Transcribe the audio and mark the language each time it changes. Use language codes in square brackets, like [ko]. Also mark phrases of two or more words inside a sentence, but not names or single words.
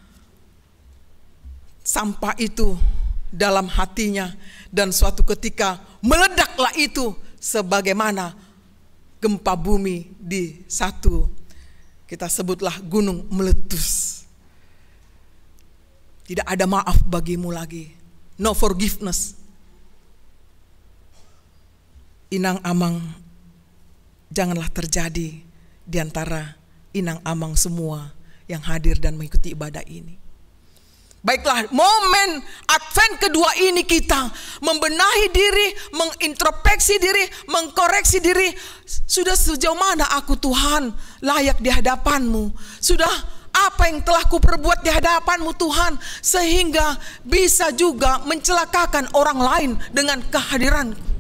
[id] sampah itu dalam hatinya, dan suatu ketika meledaklah itu sebagaimana gempa bumi di satu, kita sebutlah gunung meletus. Tidak ada maaf bagimu lagi, [en] no forgiveness. [bbc] Inang-amang [id] janganlah terjadi di antara [bbc] inang-amang [id] semua yang hadir dan mengikuti ibadah ini. Baiklah, momen Advent kedua ini kita membenahi diri, mengintrospeksi diri, mengkoreksi diri. Sudah sejauh mana aku Tuhan layak di hadapan-Mu? Sudah apa yang telah kuperbuat di hadapan-Mu Tuhan, sehingga bisa juga mencelakakan orang lain dengan kehadiran.